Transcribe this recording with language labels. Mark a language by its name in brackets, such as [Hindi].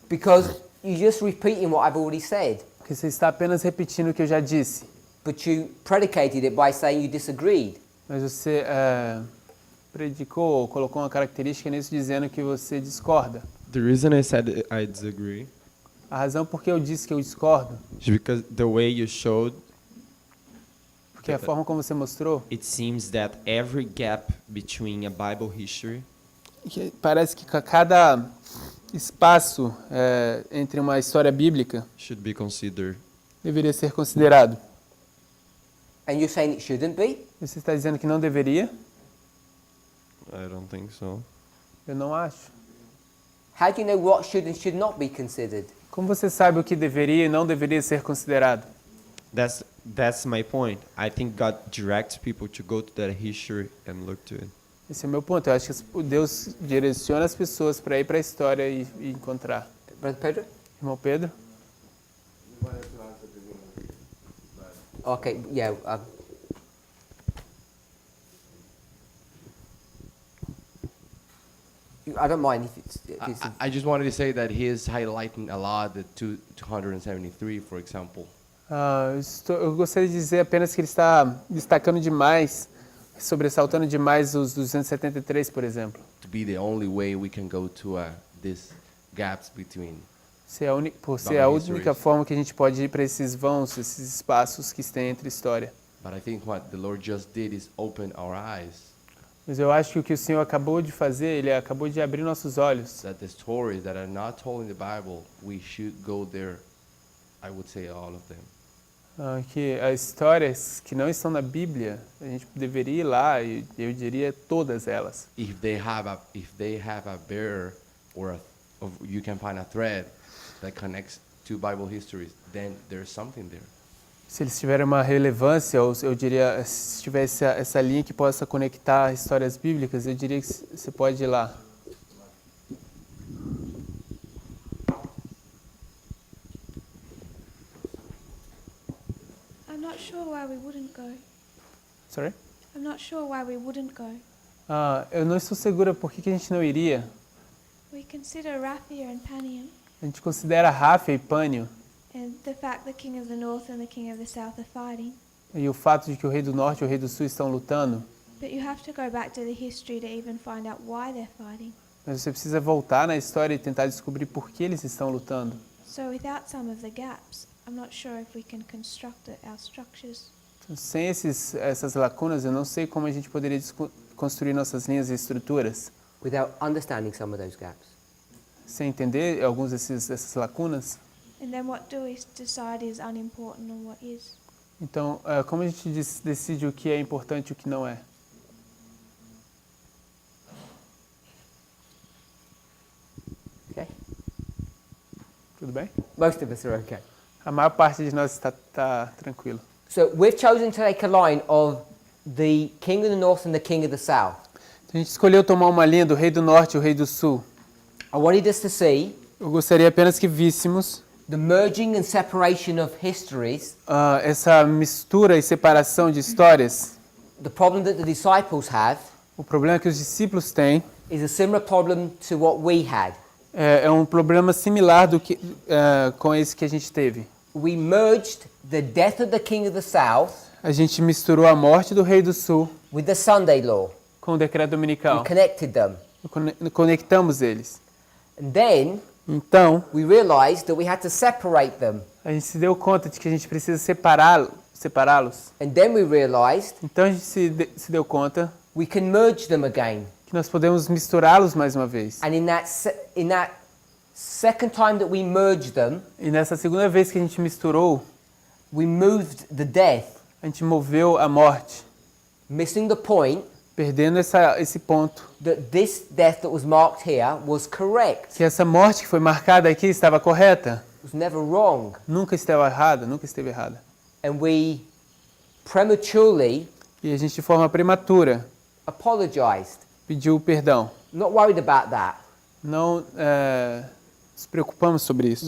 [English] Because you're just repeating what I've already said. [Portuguese] Porque você está apenas repetindo o que eu já disse. [English] But you predicated it by saying you disagreed. [Portuguese] Mas você predicou ou colocou uma característica nisso dizendo que você discorda. [English] The reason I said I disagree [Portuguese] A razão por que eu disse que eu discordo, [English] is because the way you showed, [Portuguese] porque a forma como você mostrou, [English] it seems that every gap between a Bible history [Portuguese] que parece que cada espaço entre uma história bíblica [English] should be considered. [Portuguese] deveria ser considerado. [English] And you're saying it shouldn't be? [Portuguese] Você está dizendo que não deveria? [English] I don't think so. [Portuguese] Eu não acho. [English] How do you know what should and should not be considered? [Portuguese] Como você sabe o que deveria e não deveria ser considerado? [English] That's my point. I think God directs people to go to that history and look to it. [Portuguese] Esse é o meu ponto. Eu acho que Deus direciona as pessoas para ir para a história e encontrar. [English] Brother Pedro? [Portuguese] Irmão Pedro? [English] Okay, yeah. I don't mind if it's I just wanted to say that he is highlighting a lot the 273, for example. [Portuguese] Eu gostaria de dizer apenas que ele está destacando demais, sobressaltando demais os 273, por exemplo. [English] To be the only way we can go to these gaps between. [Portuguese] Por ser a única forma que a gente pode ir para esses vãos, esses espaços que estão entre história. [English] But I think what the Lord just did is open our eyes. [Portuguese] Mas eu acho que o que o Senhor acabou de fazer, Ele acabou de abrir nossos olhos. [English] That the stories that are not told in the Bible, we should go there. I would say all of them. [Portuguese] Que as histórias que não estão na Bíblia, a gente deveria ir lá e eu diria todas elas. [English] If they have a bear or you can find a thread that connects two Bible histories, then there's something there. [Portuguese] Se eles tiverem uma relevância, ou eu diria, se tiver essa linha que possa conectar histórias bíblicas, eu diria que você pode ir lá. [English] I'm not sure why we wouldn't go. Sorry? I'm not sure why we wouldn't go. [Portuguese] Eu não estou segura por que a gente não iria. [English] We consider Raphia and Panion, [Portuguese] A gente considera Ráfia e Pânio [English] and the fact the king of the north and the king of the south are fighting. [Portuguese] e o fato de que o rei do norte e o rei do sul estão lutando. [English] But you have to go back to the history to even find out why they're fighting. [Portuguese] Mas você precisa voltar na história e tentar descobrir por que eles estão lutando. [English] So without some of the gaps, I'm not sure if we can construct our structures. [Portuguese] Então, sem essas lacunas, eu não sei como a gente poderia construir nossas linhas e estruturas. [English] without understanding some of those gaps. [Portuguese] Sem entender alguns dessas lacunas. [English] And then what do we decide is unimportant and what is? [Portuguese] Então, como a gente decide o que é importante e o que não é? [English] Okay? [Portuguese] Tudo bem? [English] Most of us are okay. [Portuguese] A maior parte de nós está tranquilo. [English] So we've chosen to take a line of the king of the north and the king of the south. [Portuguese] A gente escolheu tomar uma linha do rei do norte e o rei do sul. [English] I wanted us to see [Portuguese] Eu gostaria apenas que víssemos [English] the merging and separation of histories, [Portuguese] essa mistura e separação de histórias, [English] the problem that the disciples have [Portuguese] o problema que os discípulos têm [English] is a similar problem to what we had. [Portuguese] é um problema similar do que com esse que a gente teve. [English] We merged the death of the king of the south [Portuguese] A gente misturou a morte do rei do sul [English] with the Sunday law. [Portuguese] com o decreto dominical. [English] We connected them. [Portuguese] Conectamos eles. [English] And then [Portuguese] Então, [English] we realized that we had to separate them. [Portuguese] a gente se deu conta de que a gente precisa separá-los. [English] And then we realized [Portuguese] Então a gente se deu conta [English] we can merge them again. [Portuguese] que nós podemos misturá-los mais uma vez. [English] And in that second time that we merged them, [Portuguese] E nessa segunda vez que a gente misturou, [English] we moved the death, [Portuguese] a gente moveu a morte, [English] missing the point [Portuguese] perdendo esse ponto. [English] that this death that was marked here was correct. [Portuguese] Que essa morte que foi marcada aqui estava correta. [English] It was never wrong. [Portuguese] Nunca esteve errada. [English] And we prematurely [Portuguese] E a gente de forma prematura [English] apologized. [Portuguese] pediu perdão. [English] Not worried about that. [Portuguese] Não nos preocupamos sobre isso.